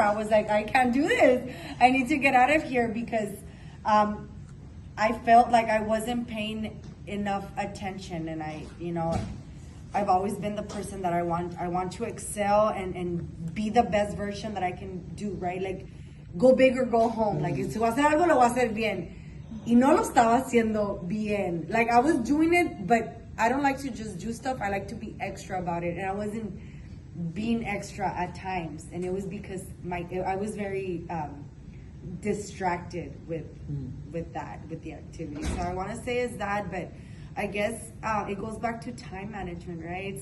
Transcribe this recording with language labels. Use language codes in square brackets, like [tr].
[en] I was like, I can't do this. I need to get out of here because I felt like I wasn't paying enough attention. And I've always been the person that I want to excel and be the best version that I can do, right? Like, go big or go home. Like, [es] si voy a hacer algo, lo voy a hacer bien. Y no lo estaba haciendo bien. [en] Like, I was doing it, but I don't like to just do stuff. I like to be extra about it. And I wasn't being extra at times. And it was because I was very distracted with the activity. So I want to say is that, but I guess it goes back to time management, right?